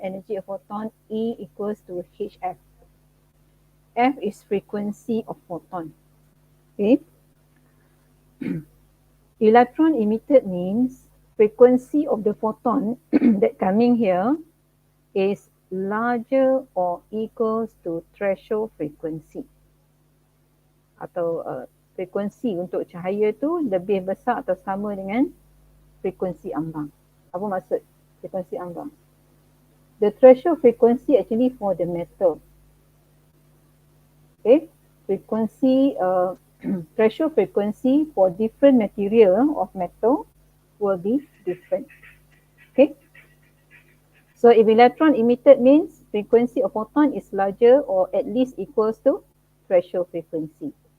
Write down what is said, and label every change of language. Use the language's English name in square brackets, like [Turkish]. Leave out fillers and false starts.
[English] Energy of photon E equals to HF. F is frequency of photon. Okay. Electron emitted means frequency of the photon that coming here is larger or equals to threshold frequency. [Malay] Atau frekuensi untuk cahaya tu lebih besar atau sama dengan frekuensi ambang. Apa maksud frekuensi ambang? [English] The threshold frequency actually for the metal. Okay, frequency threshold frequency for different material of metal will be different. Okay, so if electron emitted means frequency of photon is larger or at least equals to threshold frequency.